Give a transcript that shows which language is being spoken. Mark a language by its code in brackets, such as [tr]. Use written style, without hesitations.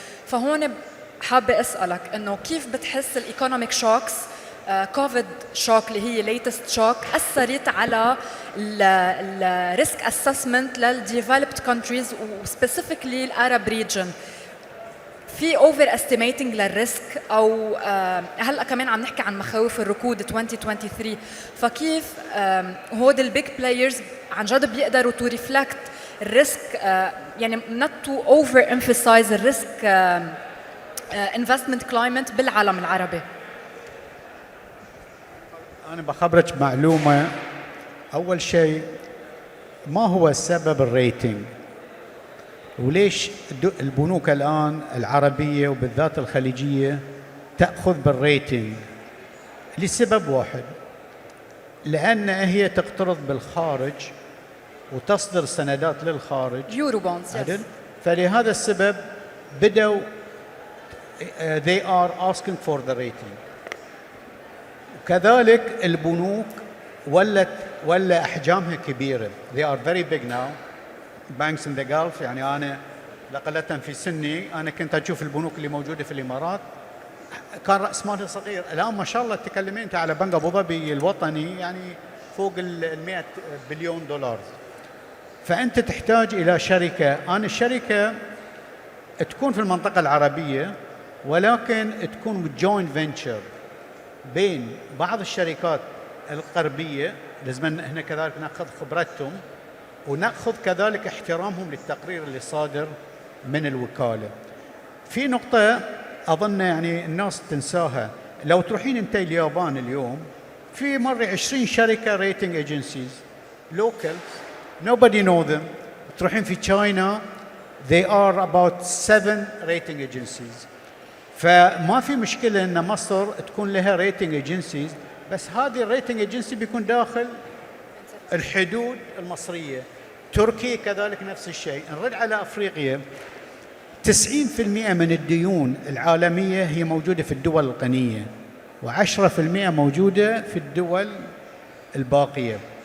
[ar] فهون حابه اسالك انه كيف بتحس الايكونوميك شوكس كوفيد شوك اللي هي ليتست شوك اثرت على الريسك اسسمنت للديفلوبد كونتريز وسبيسيفيكلي العرب ريجن؟ في [en] overestimating [ar] للريسك او هلا كمان عم نحكي عن مخاوف الركود 2023، فكيف هود البيج بلايرز عن جد بيقدروا [en] to reflect [ar] الريسك يعني [en] not to over emphasize [ar] الريسك [en] investment climate [ar] بالعالم العربي. أنا بخبرك معلومة. أول شيء، ما هو السبب الريتنج؟ وليش البنوك الآن العربية وبالذات الخليجية تأخذ بالريتنج؟ لسبب واحد، لأن هي تقترض بالخارج وتصدر سندات للخارج [en] Euro bonds. [ar] عدل. فلهذا السبب بدأوا [en] they are asking for the rating. [ar] وكذلك البنوك ولا أحجامها كبيرة. [en] They are very big now. Banks in the Gulf. [ar] يعني أنا لقلة في سني أنا كنت أشوف البنوك اللي موجودة في الإمارات كان رأس مالها صغير. الآن ما شاء الله تكلمين أنت على بنك أبو ظبي الوطني يعني فوق ال100 بليون دولار. فأنت تحتاج إلى شركة. أنا الشركة تكون في المنطقة العربية ولكن تكون [en] joint venture [ar] بين بعض الشركات الغربية. لازم هنا كذلك نأخذ خبرتهم ونأخذ كذلك احترامهم للتقرير اللي صادر من الوكالة. في نقطة أظن يعني الناس تنساها. لو تروحين أنت اليابان اليوم في مرة 20 شركة ريتنج ايجنسيز لوكال [en] nobody know them. [ar] تروحين في تشاينا [en] they are about 7 rating agencies. [ar] فما في مشكلة أن مصر تكون لها ريتنج ايجنسيز، بس هذه الريتنج ايجنسي بيكون داخل الحدود المصرية. تركيا كذلك نفس الشيء. نرد على أفريقيا، 90% من الديون العالمية هي موجودة في الدول الغنية و10% موجودة في الدول الباقية.